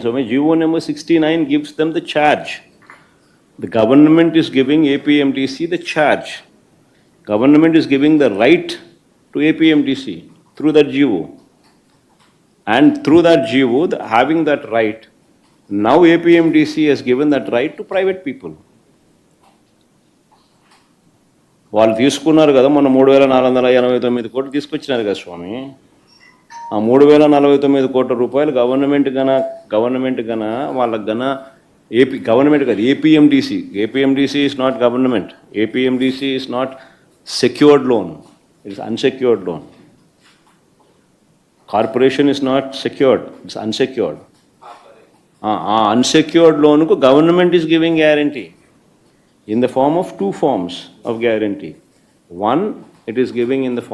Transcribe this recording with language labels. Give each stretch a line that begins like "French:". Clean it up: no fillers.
English: So GO number 69 gives them the charge. The government is giving APMTC the charge. Government is giving the right to APMTC through that GO. And through that GO, having that right, now APMTC has given that right to private people.
Telugu: వాళ్ళు తీసుకున్నారు కదా మొన్న 3,489 కోట్లు తీసుకొచ్చినారు కదా స్వామి. ఆ 3,049 కోట్ల రూపాయలు గవర్నమెంట్ గన వాళ్ళకి గన గవర్నమెంట్ కాదు,
English: APMDC is not government. APMDC is not secured loan, it's unsecured loan. Corporation is not secured, it's unsecured. ఆ unsecured లోన్కు government is giving guarantee in the form of 2 forms of guarantee. One, it is giving in the form